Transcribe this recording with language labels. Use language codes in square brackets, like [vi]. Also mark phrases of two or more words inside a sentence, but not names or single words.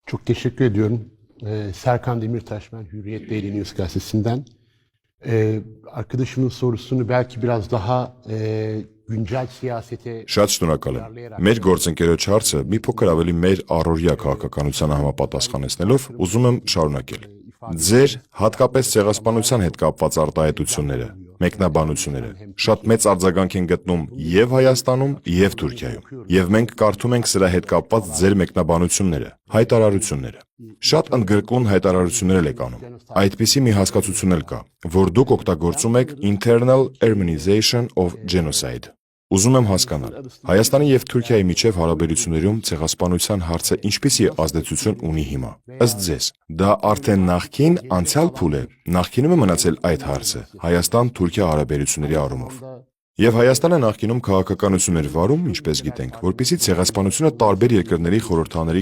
[tr] Çok teşekkür ediyorum. Serkan Demirtaş, ben Hürriyet Daily News gazetesinden. Arkadaşımın sorusunu belki biraz daha güncel siyasete... [hy] Շատ շնորհակալ եմ։ Մեր գործընկերոջ հարցը մի փոքր ավելի մեր առօրյա քաղաքականությանը համապատասխանեցնելով ուզում եմ շարունակել։ Ձեր հատկապես ցեղասպանության հետ կապված արտահայտությունները, մեկնաբանությունները շատ մեծ արձագանք են գտնում եւ Հայաստանում, եւ Թուրքիայում։ Եվ մենք կարդում ենք սրա հետ կապված ձեր մեկնաբանությունները, հայտարարությունները։ Շատ ընդգրկուն հայտարարություններ եք անում։ Այդպիսի մի հասկացություն էլ կա, որ դուք օգտագործում եք [en] internal Armenization of genocide։ [hy] Ուզում եմ հասկանալ, Հայաստանի եւ Թուրքիայի միջև հարաբերություններում ցեղասպանության հարցը ինչպիսի ազդեցություն ունի հիմա։ Ըստ ձեզ, դա արդեն նախկին անցյալ փուլ է, նախկինում է մնացել այդ հարցը Հայաստան-Թուրքիա հարաբերությունների առումով։ Եվ Հայաստանը նախկինում քաղաքականություն էր վարում, ինչպես գիտենք, որպեսզի ցեղասպանությունը տարբեր երկրների խորհրդաների